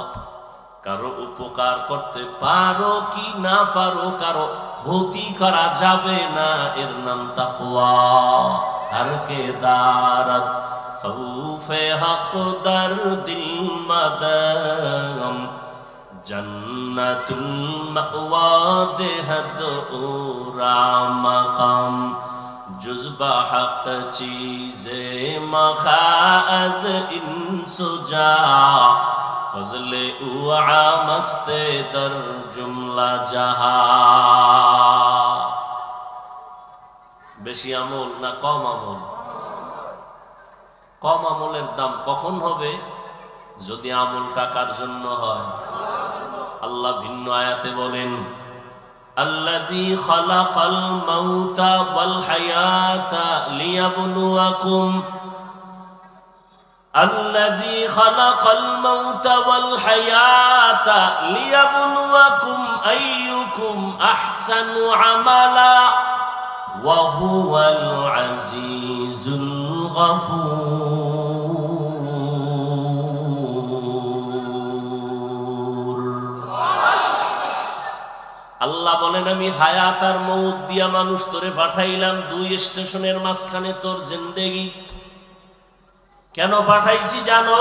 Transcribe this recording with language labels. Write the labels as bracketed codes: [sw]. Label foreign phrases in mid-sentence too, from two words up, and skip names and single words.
[bn] কারো উপকার করতে পারো কি না পারো, কারো ক্ষতি করা যাবে না, এর নাম তাকওয়া। [fa] هر که دارد خوف حق در دل مدام، جنت المأوی دهد او را مقام, جذبهٔ حق چیزی مخاز این سو جا، فضل او هست در جمله جهان. [bn] বেশি আমল না কম আমল? কম আমলের দাম কখন হবে? যদি আমল টাকার জন্য হয়। আল্লাহ ভিন্ন আয়াতে বলেন, [ar] الذي خلق الموت والحياة ليبلوكم، الذي خلق الموت والحياة ليبلوكم أيكم أحسن عملا وهو العزيز الغفور। [bn] আল্লাহ বলেন, আমি হায়াত আর মউত দিয়া মানুষ তোরে পাঠাইলাম, দুই স্টেশনের মাঝখানে তোর জিন্দেগি। কেন পাঠাইছি জানো?